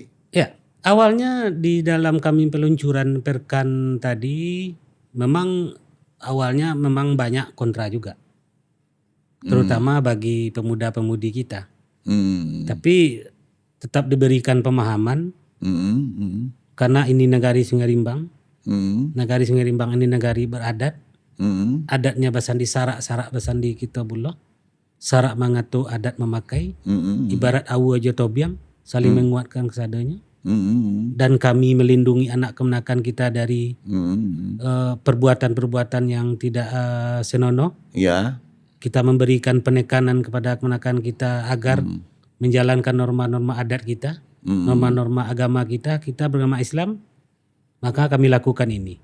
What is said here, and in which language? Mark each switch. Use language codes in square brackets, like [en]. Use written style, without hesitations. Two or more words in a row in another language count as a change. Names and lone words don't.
[id] Ya, awalnya di dalam kami peluncuran perkan tadi memang awalnya memang banyak kontra juga. Terutama bagi pemuda-pemudi kita. Tapi tetap diberikan pemahaman karena ini negari Sungai Rimbang. Negari Sungai Rimbang ini negari beradat. Adatnya basandi sarak basandi kitabullah. [min] Sarak mangatu adat memakai. [id] Ibarat awu aja tobiang, saling menguatkan kesadanya. Dan kami melindungi anak kemenakan kita dari perbuatan-perbuatan yang tidak senonoh. Ya. Kita memberikan penekanan kepada kemenakan kita agar menjalankan norma-norma adat kita, norma-norma agama kita beragama Islam, maka kami lakukan ini.